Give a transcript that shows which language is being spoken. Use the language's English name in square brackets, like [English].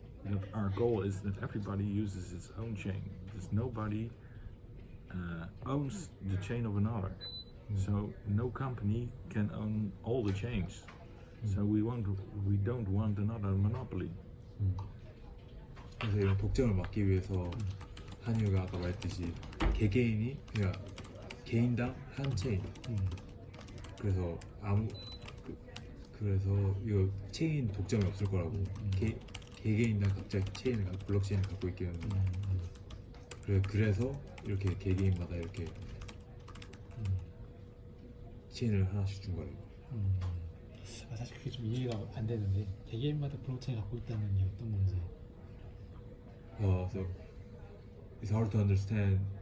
[English] that our goal is that everybody uses its own chain. Because nobody owns the chain of another. So no company can own all the chains. So we don't want another monopoly. [Korean] 그래서 이런 독점을 막기 위해서 한유가 아까 말했듯이 개개인이 그냥 개인당 한 체인. 그래서 그래서 이거 체인 독점이 없을 거라고. 개개인당 각자 체인을 블록체인을 갖고 있게 하는 거예요. 그래서 이렇게 개개인마다 이렇게 체인을 하나씩 준 거예요. 사실 그게 좀 이해가 안 되는데 개개인마다 블록체인 갖고 있다는 게 어떤 건지. [English] So it's hard to understand.